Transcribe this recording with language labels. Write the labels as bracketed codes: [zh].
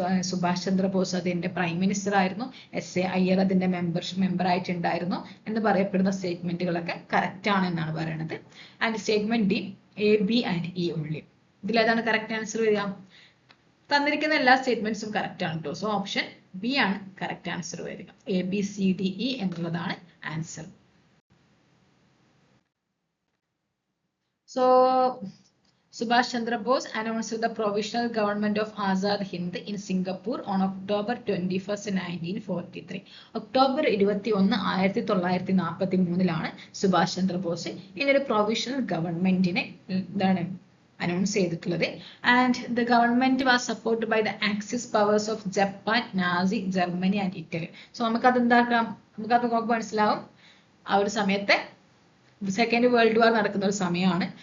[ml] സുഭാഷ് ചന്ദ്രബോസ് അതിന്റെ prime minister ആയിരുന്നു. SA Iyer അതിന്റെ മെമ്പർ ആയിട്ടുണ്ടായിരുന്നു എന്ന് പറയപ്പെടുന്ന സ്റ്റേറ്റ്മെന്റുകളൊക്കെ കറക്റ്റ് ആണ് എന്നാണ് പറയുന്നത്. [en] And statement D, A, B and E only. [ml] ഇതിലേതാണ് കറക്റ്റ് ആൻസർ വരിക? തന്നിരിക്കുന്ന എല്ലാ സ്റ്റേറ്റ്മെന്റ്സും കറക്റ്റ് ആണ് കേട്ടോ. സോ ഓപ്ഷൻ ബി ആണ് കറക്റ്റ് ആൻസർ വരിക. ABCDE എന്നുള്ളതാണ് answer. [en] So Subhash Chandra Bose announced the provisional government of Azad Hind in Singapore on October 21st, 1943. [ml] October 21, 1943 Subhash Chandrabose ഇങ്ങനൊരു പ്രൊവിഷണൽ ഗവൺമെന്റിനെ എന്താണ് അനൗൺസ് ചെയ്തിട്ടുള്ളത്. [en] And the government was supported by the axis powers of Japan, Nazi, Germany and Italy. [ml] So നമുക്കത് എന്താക്കാം, നമുക്കത് നോക്കുമ്പോൾ മനസ്സിലാവും ആ ഒരു സമയത്തെ സെക്കൻഡ് വേൾഡ് വാർ നടക്കുന്ന ഒരു സമയമാണ്.